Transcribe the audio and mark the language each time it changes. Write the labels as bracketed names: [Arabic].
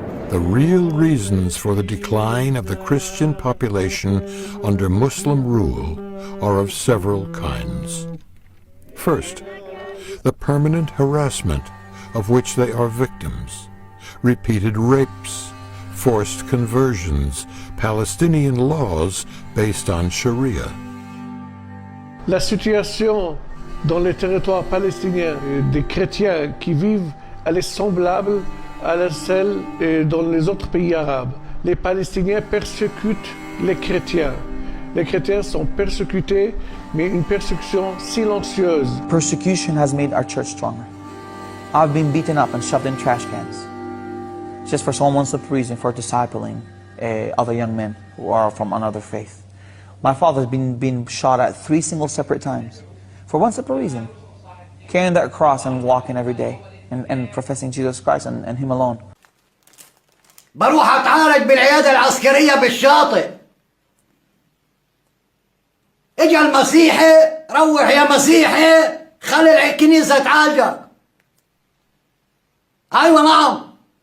[English] the real reasons for the decline of the Christian population under Muslim rule are of several kinds. First, the permanent harassment of which they are victims, repeated rapes, forced conversions, Palestinian laws based on Sharia. [French] La situation dans les territoires palestiniens des chrétiens qui vivent, elle est semblable à celle dans les autres pays arabes. Les Palestiniens persécutent les chrétiens. Les chrétiens sont persécutés, mais une persécution silencieuse. [English] Persecution has made our church stronger. I've been beaten up and shoved in trash cans just for some simple reason, for discipling other young men who are from another faith. My father's been shot at 3 separate times for one simple reason: carrying that cross and walking every day and professing Jesus Christ and Him alone. [Arabic] بروح اتعالج بالعيادة العسكرية بالشاطئ. اجا المسيحي، روح يا مسيحي، خلي الكنيسة تعالجك. ايوه نعم.